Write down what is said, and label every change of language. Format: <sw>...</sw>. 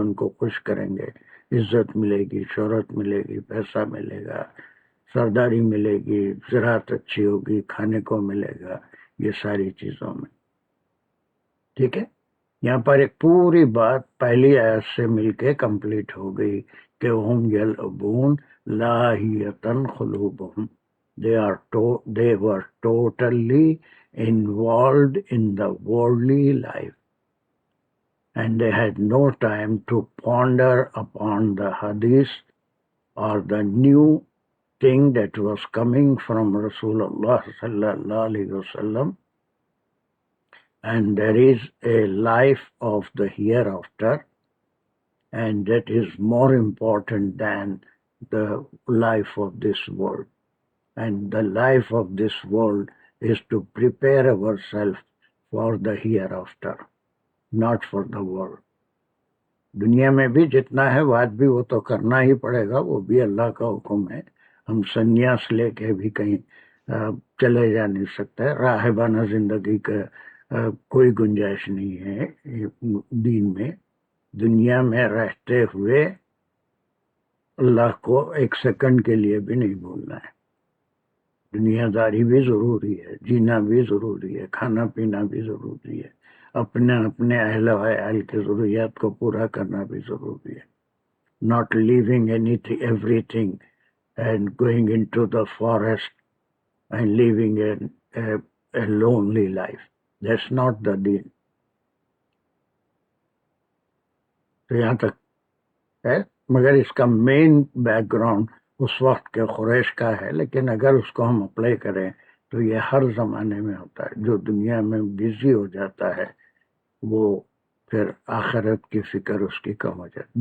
<ur>ان کو خوش کریں گے، عزت ملے گی، شہرت ملے گی، پیسہ ملے گا، سرداری ملے گی، زراعت اچھی ہوگی، کھانے کو ملے گا، یہ ساری چیزوں میں. ٹھیک ہے، یہاں پر ایک پوری بات پہلی آیت سے مل کے کمپلیٹ ہو گئی کہ</ur> <ar>ہم یلعبون لاہیتن قلوبہم.</ar> <en>They were totally involved in the worldly life and they had no time to ponder upon the hadith or the new thing that was coming from Rasulullah sallallahu alaihi wasallam. And there is a life of the hereafter, and that is more important than the life of this world. And the life of this world is to prepare ourselves for the hereafter, not for the world.</en> <ur>دنیا میں بھی جتنا ہے واجبی وہ تو کرنا ہی پڑے گا، وہ بھی اللہ کا حکم ہے. ہم سنیاس لے کے بھی کہیں چلے جا نہیں سکتے. راہبانہ زندگی کا کوئی گنجائش نہیں ہے دین میں. دنیا میں رہتے ہوئے اللہ کو ایک سیکنڈ کے لیے بھی نہیں بھولنا ہے. دنیا داری بھی ضروری ہے، جینا بھی ضروری ہے، کھانا پینا بھی ضروری ہے، اپنے اہل و عیال کی ضروریات کو پورا کرنا بھی ضروری ہے.</ur> <en>not leaving everything and going into the forest and living a lonely life. That's not the deen.</en> <ur>تو یہاں تک ہے، مگر اس کا مین بیک گراؤنڈ اس وقت کے قریش کا ہے. لیکن اگر اس کو ہم اپلائی کریں تو یہ ہر زمانے میں ہوتا ہے. جو دنیا میں بزی ہو جاتا ہے وہ پھر آخرت کی فکر اس کی کم ہو جاتی.</ur>